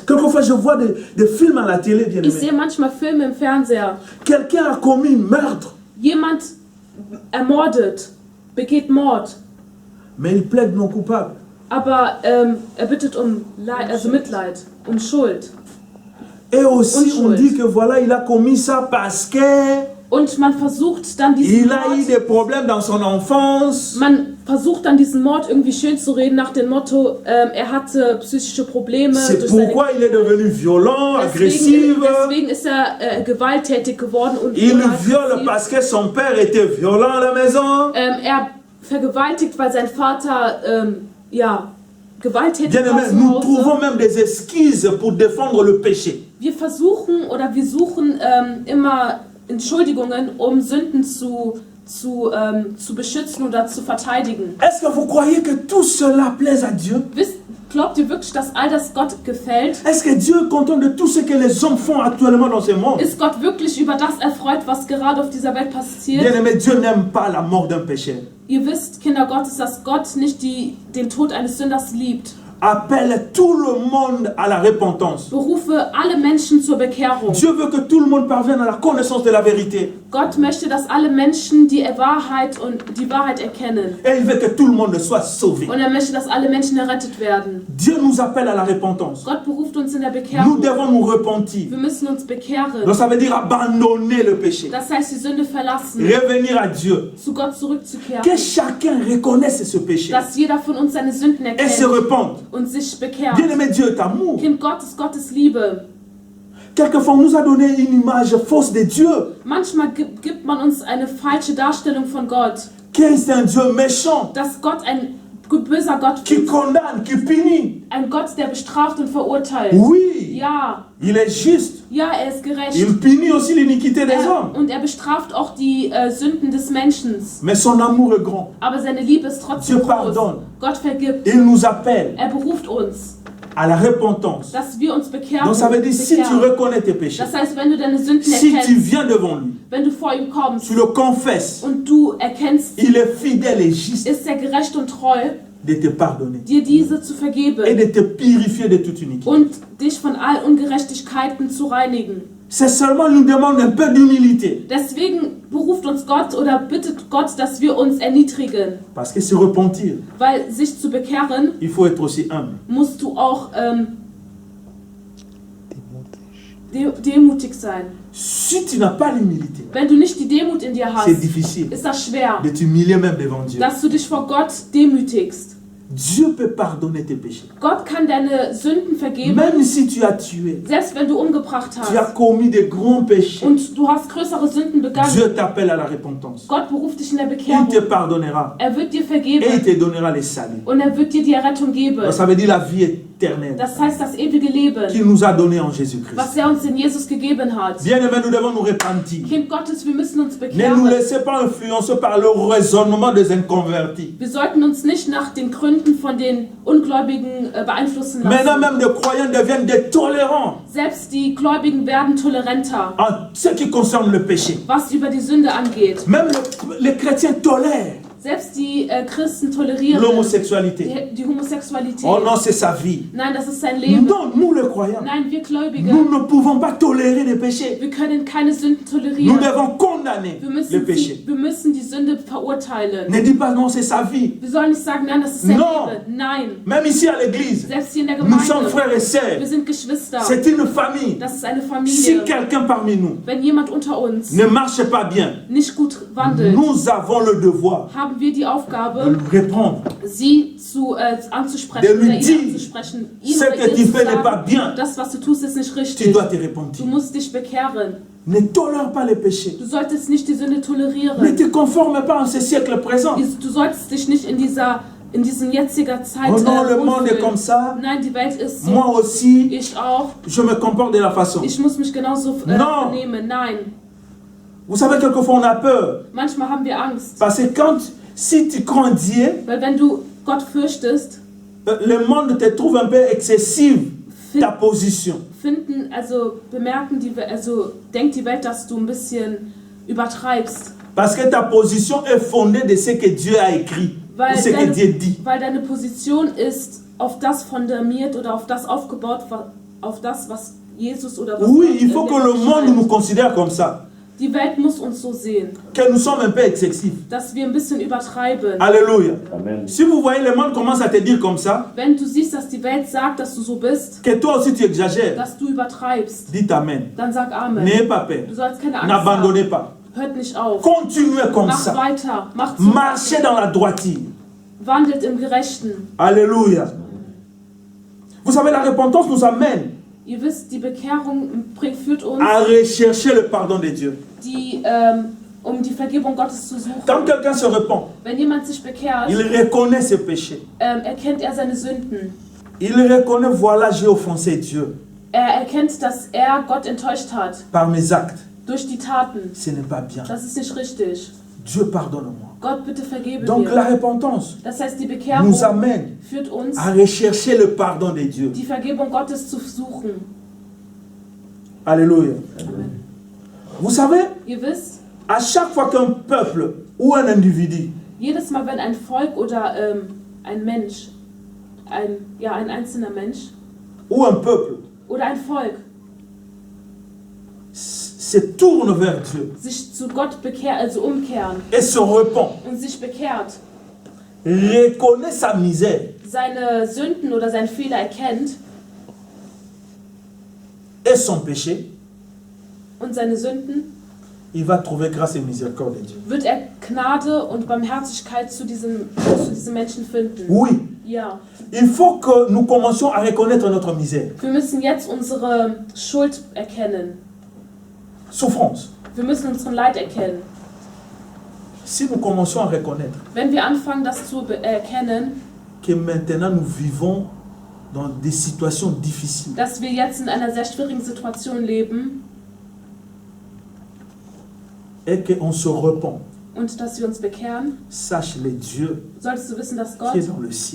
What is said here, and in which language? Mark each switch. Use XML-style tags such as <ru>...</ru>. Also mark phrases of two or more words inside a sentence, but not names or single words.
<fr>Quelquefois, je vois des films à la télé, bien</fr> <de>Ich</de> <fr>aimé.</fr> <de>sehe manchmal Filme im Fernseher.</de> <fr>Quelqu'un a commis un meurtre,</fr> <de>Jemand ermordet, begeht Mord,</de> <fr>mais il plaide non coupable.</fr> <de>aber er bittet um Mitleid, um Schuld.</de> <fr>Et aussi, on</fr> <de>Unschuld.</de> <fr>dit que voilà, il a commis ça parce que</fr> <de>Und man versucht dann diesen</de> <fr>il a eu</fr> <de>Mord,</de> <fr>des problèmes dans son enfance.</fr> <de>diesen Mord irgendwie schön zu reden nach dem Motto, er hatte psychische Probleme.</de> <fr>C'est</fr> <de>durch seine-</de> <fr>pourquoi il est devenu violent, agressif.</fr> <de>deswegen ist er gewalttätig geworden und</de> <fr>Il</fr> <de>aggressiv.</de> <fr>viole parce que son père était violent à la maison.</fr> <de>Er vergewaltigt, weil sein Vater gewalttätig</de> <fr>Bien</fr> <de>war</de> <fr>aimé,</fr> <de>zu</de> <fr>nous</fr> <de>Hause.</de> <fr>trouvons même des excuses pour défendre le péché.</fr> <de>Wir suchen immer Entschuldigungen, um Sünden zu beschützen oder zu verteidigen.</de> <fr>Est-ce que vous croyez que tout cela plaise à Dieu?</fr> <de>Glaubt ihr wirklich, dass all das Gott gefällt?</de> <fr>Est-ce que Dieu est content de tout ce que les hommes font actuellement dans ce monde?</fr> <de>Ist Gott wirklich über das erfreut, was gerade auf dieser Welt passiert?</de> <fr>Bien aimé, Dieu n'aime pas la mort d'un pécheur.</fr> <de>Ihr wisst, Kinder Gottes, dass Gott nicht den Tod eines Sünders liebt.</de> <fr>Appelle tout le monde à la repentance.</fr> <de>Berufe alle Menschen zur Bekehrung.</de> <fr>Dieu veut que tout le monde parvienne à la connaissance de la vérité.</fr> <de>Gott möchte, dass alle Menschen die Wahrheit erkennen.</de> <fr>Et il veut que tout le monde soit sauvé.</fr> <de>Und er möchte, dass alle Menschen errettet werden.</de> <fr>Dieu nous appelle à la repentance.</fr> <de>Gott beruft uns in der</de> <fr>Nous</fr> <de>Bekehrung.</de> <fr>devons nous repentir.</fr> <de>Wir müssen uns bekehren.</de> <fr>Donc ça veut dire abandonner le péché.</fr> <de>Das heißt, die Sünde verlassen,</de> <fr>Revenir à Dieu.</fr> <de>zu Gott zurückzukehren.</de> <fr>Que chacun reconnaisse ce péché</fr> <de>Dass jeder von uns seine Sünden</de> <fr>et se</fr> <de>erkennt</de> <fr>repente.</fr> <de>und sich bekehrt.</de> <fr>Bien aimé, Dieu est amour.</fr> <de>Kind Gottes, Gottes Liebe.</de> <fr>Quelquefois, on nous a donné une image fausse de Dieu.</fr> <de>Manchmal gibt man uns eine falsche Darstellung von Gott.</de> <fr>Que c'est un Dieu méchant.</fr> <de>Dass Gott ein böser Gott</de> <fr>qui</fr> <de>ist.</de> <fr>condamne, qui punit.</fr> <de>Ein Gott, der bestraft und verurteilt.</de> <fr>Oui,</fr> <de>Ja,</de> <fr>il est juste.</fr> <de>ja, er ist gerecht.</de> <fr>Il punit aussi l'iniquité des hommes.</fr> <de>Und er bestraft auch die Sünden des Menschen.</de> <fr>Mais son amour est grand.</fr> <de>Aber seine Liebe ist trotzdem</de> <fr>Dieu</fr> <de>groß.</de> <fr>pardonne.</fr> <de>Gott vergibt.</de> <fr>Il nous appelle</fr> <de>Er beruft uns,</de> <fr>à la repentance.</fr> <de>dass wir uns bekehren.</de> <fr>Donc ça veut dire, si tu reconnais tes péchés,</fr> <de>Das heißt, wenn du deine Sünden</de> <fr>si tu</fr> <de>erkennst,</de> <fr>viens devant lui,</fr> <de>wenn du vor ihm kommst</de> <fr>tu le confesses,</fr> <de>und du erkennst,</de> <fr>il est fidèle et juste</fr> <de>ist er gerecht und treu,</de> <fr>de te pardonner</fr> <de>dir diese zu</de> <fr>et</fr> <de>vergeben</de> <fr>de te purifier de toute iniquité.</fr> <de>und dich von all Ungerechtigkeiten zu reinigen.</de> <fr>C'est seulement nous demande un peu d'humilité.</fr> <de>Deswegen beruft uns Gott oder bittet Gott, dass wir uns erniedrigen.</de> <fr>Parce que se repentir,</fr> <de>Weil sich zu bekehren,</de> <fr>il faut être aussi humble.</fr> <de>musst du auch demütig sein.</de> <fr>Si tu n'as pas l'humilité,</fr> <de>Wenn du nicht die Demut in dir</de> <fr>c'est</fr> <de>hast,</de> <fr>difficile</fr> <de>ist das schwer,</de> <fr>de t'humilier même devant Dieu.</fr> <de>dass du dich vor Gott demütigst.</de> <fr>Dieu peut pardonner tes péchés.</fr> <de>Gott kann deine Sünden vergeben,</de> <fr>Même si tu as tué,</fr> <de>selbst wenn du umgebracht</de> <fr>tu as</fr> <de>hast</de> <fr>commis des grands péchés,</fr> <de>und du hast größere Sünden begangen.</de> <fr>Dieu t'appelle à la repentance.</fr> <de>Gott beruft dich in der</de> <fr>Il</fr> <de>Bekehrung.</de> <fr>te pardonnera</fr> <de>Er wird dir</de> <fr>et il</fr> <de>vergeben</de> <fr>te donnera les saluts.</fr> <de>und er wird dir die Errettung geben.</de> <fr>Donc ça veut dire la vie éternelle</fr> <de>Das heißt, das ewige Leben,</de> <fr>qu'il nous a donné en Jésus-Christ.</fr> <de>was er uns in Jesus gegeben hat.</de> <fr>Bien-aimés, nous devons nous repentir.</fr> <de>Kind Gottes, wir müssen uns</de> <fr>Ne nous</fr> <de>bekehren.</de> <fr>laissez pas influencer par le raisonnement des inconvertis.</fr> <de>Wir sollten uns nicht nach den Gründen von den Ungläubigen beeinflussen</de> <fr>Maintenant,</fr> <de>lassen.</de> <fr>même les croyants deviennent des tolérants</fr> <de>Selbst die Gläubigen werden toleranter,</de> <fr>en ce qui concerne le péché.</fr> <de>was über die Sünde angeht.</de> <fr>Même les chrétiens tolèrent</fr> <de>Selbst die Christen tolerieren</de> <fr>l'homosexualité.</fr> <de>die Homosexualität.</de> <fr>Oh non, c'est sa vie.</fr> <de>Nein, das ist sein Leben.</de> <fr>Non, nous les croyants,</fr> <de>Nein, wir Gläubige,</de> <fr>nous ne pouvons pas tolérer les péchés.</fr> <de>wir können keine Sünden</de> <fr>Nous</fr> <de>tolerieren.</de> <fr>devons condamner</fr> <de>Wir</de> <fr>les péchés.</fr> <de>müssen die Sünde verurteilen.</de> <fr>Ne dis pas non, c'est sa vie.</fr> <de>Wir sollen nicht sagen, nein, das ist sein</de> <fr>Non.</fr> <de>Leben. Nein,</de> <fr>Même ici à l'église,</fr> <de>selbst hier in der</de> <fr>nous sommes</fr> <de>Gemeinde,</de> <fr>frères et sœurs.</fr> <de>wir sind Geschwister.</de> <fr>C'est une famille.</fr> <de>Das ist eine</de> <fr>Si</fr> <de>Familie.</de> <fr>quelqu'un parmi nous</fr> <de>Wenn jemand unter uns</de> <fr>ne marche pas bien,</fr> <de>nicht gut wandelt,</de> <fr>nous avons le devoir</fr> <de>haben wir die</de> <fr>de</fr> <de>Aufgabe,</de> <fr>lui répondre.</fr> <de>sie anzusprechen</de> <fr>De lui</fr> <de>oder ihn</de> <fr>dire,</fr> <de>anzusprechen. Ihn</de> <fr>Ce</fr> <de>oder</de> <fr>que</fr> <de>ihr</de> <fr>tu</fr> <de>zu</de> <fr>fais n'est pas</fr> <de>sagen,</de> <fr>bien.</fr> <de>das, was du tust, ist nicht</de> <fr>Tu</fr> <de>richtig.</de> <fr>dois te</fr> <de>Du</de> <fr>repentir.</fr> <de>musst dich bekehren.</de> <fr>Ne tolère pas les péchés.</fr> <de>Du solltest nicht die Sünde</de> <fr>Ne</fr> <de>tolerieren.</de> <fr>te conforme pas en ce siècle présent.</fr> <de>Du solltest dich nicht in diesem jetziger Zeit</de> <fr>Oh non, le monde est</fr> <de>wohlfühlen.</de> <fr>comme ça.</fr> <de>Nein, die Welt ist so.</de> <fr>Moi aussi,</fr> <de>Ich auch.</de> <fr>je me comporte de la façon.</fr> <de>Ich muss mich genauso</de> <fr>Non.</fr> <de>vernehmen. Nein.</de> <fr>Vous savez, quelquefois on a peur.</fr> <de>Manchmal haben wir Angst.</de> <fr>Parce que si tu crois en Dieu,</fr> <de>Weil wenn du Gott fürchtest,</de> <fr>le monde te trouve un peu excessive ta position.</fr> <de>denkt die Welt, dass du ein bisschen übertreibst.</de> <fr>Parce que ta position est fondée de ce que Dieu a écrit. Ou ce que Dieu dit.</fr> <de>Weil deine Position ist auf das fundamiert oder auf das aufgebaut, auf das, was Jesus oder was</de> <fr>Oui,</fr> <de>Gott</de> <fr>il faut</fr> <de>in</de> <fr>que</fr> <de>der</de> <fr>le</fr> <de>Bibel</de> <fr>monde</fr> <de>schreibt.</de> <fr>nous considère comme ça.</fr> <de>Die Welt muss uns so sehen,</de> <fr>Que nous sommes un peu excessifs.</fr> <de>dass wir ein bisschen übertreiben.</de> <fr>Alléluia.</fr> <de>Amen.</de> <fr>Si vous voyez le monde commence à te dire comme ça,</fr> <de>Wenn du siehst, dass die Welt sagt, dass du so bist,</de> <fr>que toi aussi tu exagères,</fr> <de>dass du übertreibst,</de> <fr>dites Amen.</fr> <de>dann sag Amen.</de> <fr>N'ayez pas peur.</fr> <de>Du sollst keine Angst</de> <fr>N'abandonnez</fr> <de>haben.</de> <fr>pas.</fr> <de>Hört nicht auf.</de> <fr>Continuez comme</fr> <de>Mach</de> <fr>ça.</fr> <de>weiter. Mach so.</de> <fr>Marchez dans la droiture.</fr> <de>Wandelt im Gerechten.</de> <fr>Alléluia. Vous savez, la repentance nous amène</fr> <de>Ihr wisst, die Bekehrung führt uns,</de> <fr>à rechercher le pardon de Dieu.</fr> <de>um die Vergebung Gottes zu suchen.</de> <fr>Quand quelqu'un se repent,</fr> <de>Wenn jemand sich bekehrt,</de> <fr>il reconnaît ses péchés.</fr> <de>erkennt er seine Sünden.</de> <fr>Il reconnaît, voilà, j'ai offensé Dieu</fr> <de>Er erkennt, dass er Gott enttäuscht hat.</de> <fr>par mes actes.</fr> <de>Durch die Taten.</de> <fr>Ce n'est pas bien.</fr> <de>Das ist nicht richtig.</de> <fr>Dieu pardonne-moi.</fr> <de>Gott, bitte vergebe</de> <fr>Donc la</fr> <de>mir.</de> <fr>repentance</fr> <de>Das heißt, die Bekehrung</de> <fr>nous amène</fr> <de>führt uns,</de> <fr>à rechercher le pardon de Dieu.</fr> <de>die Vergebung Gottes zu suchen.</de> <fr>Alléluia.</fr> <de>Amen.</de> <fr>Vous savez,</fr> <de>Ihr wisst,</de> <fr>à chaque fois qu'un peuple ou un individu</fr> <de>jedes Mal, wenn ein Volk oder ein Mensch, ein einzelner Mensch</de> <fr>ou un peuple</fr> <de>oder ein Volk</de> <fr>se tourne vers Dieu</fr> <de>sich zu Gott umkehren</de> <fr>et se repent,</fr> <de>und sich bekehrt,</de> <fr>reconnaît sa misère</fr> <de>seine Sünden oder seinen Fehler erkennt</de> <fr>et son péché,</fr> <de>und seine Sünden,</de> <fr>il va trouver grâce et miséricorde de Dieu.</fr> <de>wird er Gnade und Barmherzigkeit zu diesem Menschen finden.</de> <fr>Oui,</fr> <de>Ja,</de> <fr>il faut que nous commencions à reconnaître notre misère,</fr> <de>wir müssen jetzt unsere Schuld erkennen.</de> <fr>souffrance.</fr> <de>Wir müssen unseren Leid erkennen.</de> <fr>Si nous commençons à reconnaître,</fr> <de>Wenn wir anfangen, das zu erkennen,</de> <fr>que maintenant nous vivons dans des situations difficiles.</fr> <de>dass wir jetzt in einer sehr schwierigen Situation leben</de> <fr>Et qu'on se repent.</fr> <de>und dass wir uns bekehren,</de> <fr>Sache-le, Dieu</fr> <de>solltest du wissen, dass</de> <fr>qui</fr> <de>Gott,</de> <fr>est dans le ciel,</fr>